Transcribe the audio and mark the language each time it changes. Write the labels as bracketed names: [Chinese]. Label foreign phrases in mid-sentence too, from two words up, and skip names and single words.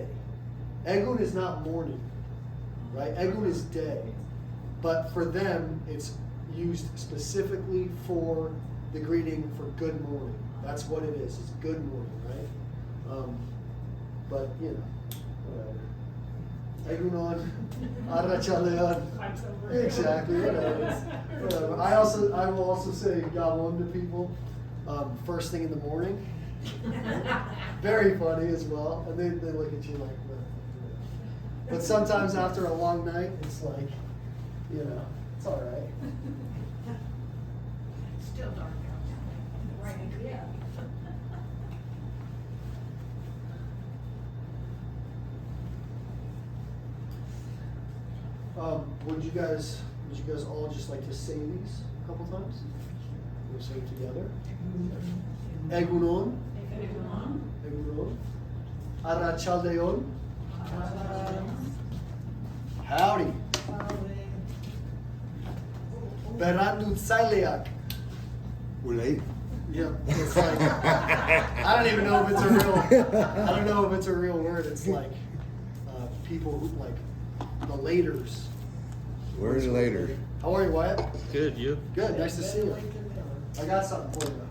[English] Egun is not morning. Right? Egun is day. But for them, it's used specifically for the greeting for good morning. That's what it is. It's good morning, right? But, you know, whatever. [Basque] Egunon, arratsaldeon. [English] Exactly, whatever. I will also say gabon to people first thing in the morning. Very funny as well. And they look at you like, what? But sometimes after a long night, it's like, you know, it's all right. Still dark out. Right, yeah. Would you guys all just like to say these a couple times? We'll say it together. [Basque] Egunon, egunon, arratsaldeon, howdy, berandutzaileak. Ulay. [English] Yeah, it's like, I don't even know if it's a real word. It's like people who like the laters. Where's later? How are you, Wyatt? Good, you? Good, nice to see you. I got something for you.